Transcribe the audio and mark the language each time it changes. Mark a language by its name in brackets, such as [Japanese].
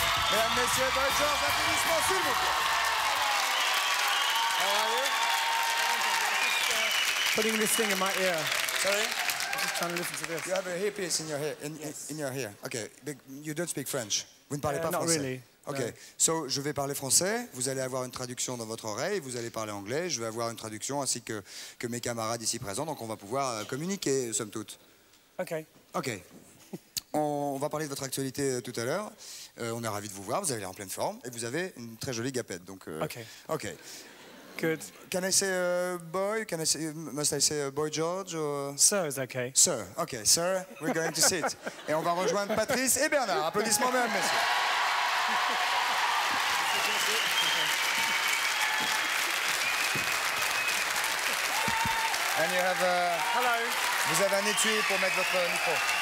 [French] Mesdames, messieurs, Boy George, applaudissements, s'il vous plaît. [English] How are you? Putting this thing in my ear. Sorry? I'm just trying to listen to this. You have a earpiece in your hair. In your hair. Okay. You don't speak French. [French] Vous ne parlez pas [English] Not [French] français. [English] really. Ok. No. [French] So, je vais parler français. Vous allez avoir une traduction dans votre oreille. Vous allez parler anglais. Je vais avoir une traduction ainsi que mes camarades ici présents. Donc, on va pouvoir communiquer, somme toute. Ok. Ok. On va parler de votre actualité tout à l'heure. On est ravis de vous voir. Vous avez l'air en pleine forme et vous avez une très jolie gapette. Donc. Ok. Ok. [English] Good. Can I say boy? Must I say boy George? Or... Sir is okay. Sir, ok, sir, we're going to sit. [French] Et on va rejoindre Patrice et Bernard. Applaudissements même, messieurs. [English] And you have Hello. [French] Vous avez un étui pour mettre votre micro.